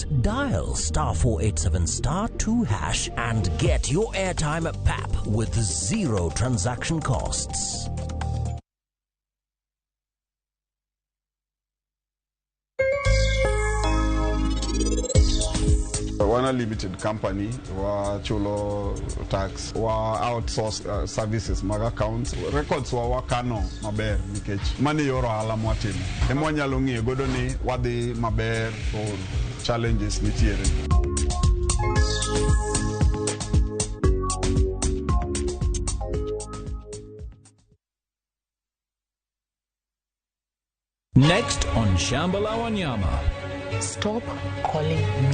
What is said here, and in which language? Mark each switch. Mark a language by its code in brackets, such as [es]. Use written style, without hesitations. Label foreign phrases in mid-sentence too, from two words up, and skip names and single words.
[en] Dial *487*2# and get your airtime PAP with 0 transaction costs. [luo] Wana [en] limited company [luo] wa chulo tax wa [en] outsource services [luo] mag [en] accounts records [luo] wa wakano maber nikech mani yoro ala mwatimo emo nyalo ng'iyo godo ni wadhi maber [en] or challenges [luo] nitiere. [en] Next on Shambhala Wanyama. Stop calling me.